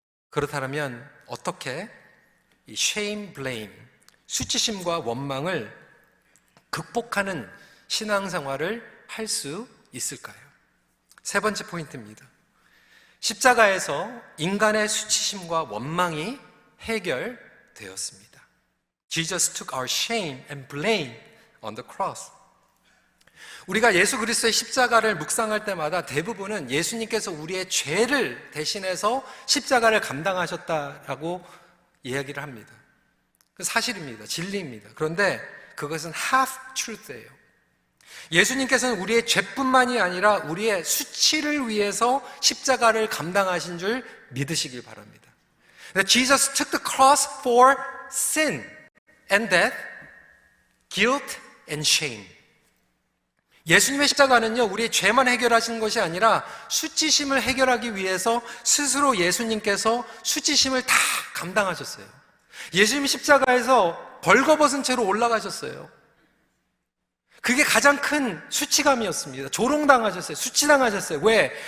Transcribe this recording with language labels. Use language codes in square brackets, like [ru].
[ko] 그렇다면 어떻게 이 shame, blame, 수치심과 원망을 극복하는 신앙생활을 할 수 있을까요? 세 번째 포인트입니다. 십자가에서 인간의 수치심과 원망이 해결되었습니다. [en] Jesus took our shame and blame on the cross. [ko] 우리가 예수 그리스도의 십자가를 묵상할 때마다 대부분은 예수님께서 우리의 죄를 대신해서 십자가를 감당하셨다라고 이야기를 합니다. 그 사실입니다. 진리입니다. 그런데 그것은 [en] half truth [ko] 예요. 예수님께서는 우리의 죄뿐만이 아니라 우리의 수치를 위해서 십자가를 감당하신 줄 믿으시길 바랍니다. [en] Jesus took the cross for sin and death, guilt and shame. [ko] 예수님의 십자가는요, 우리의 죄만 해결하시는 것이 아니라 수치심을 해결하기 위해서 스스로 예수님께서 수치심을 다 감당하셨어요. 예수님 십자가에서 벌거벗은 채로 올라가셨어요. 그게 가장 큰 수치감이었습니다. 조롱당하셨어요. 수치당하셨어요. 왜?